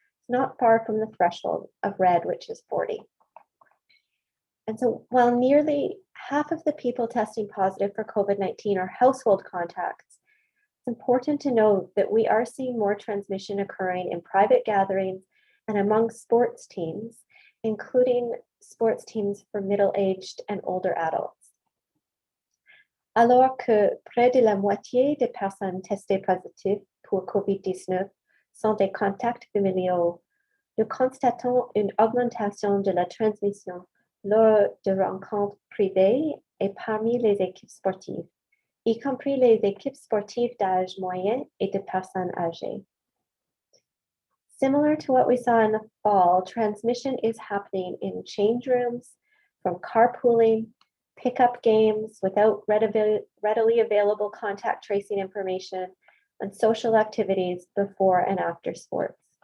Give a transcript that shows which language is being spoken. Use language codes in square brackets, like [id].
[en] It's not far from the threshold of red, which is 40. And so while nearly half of the people testing positive for COVID-19 are household contacts, it's important to note that we are seeing more transmission occurring in private gatherings and among sports teams, including sports teams for middle-aged and older adults. [fr] Alors que près de la moitié des personnes testées positives pour COVID-19 sont des contacts familiaux, nous constatons une augmentation de la transmission lors de rencontres privées et parmi les équipes sportives, y compris les équipes sportives d'âge moyen et de personnes âgées. [en] Similar to what we saw in the fall, transmission is happening in change rooms, from carpooling, pickup games without readily available contact tracing information, and social activities before and after sports.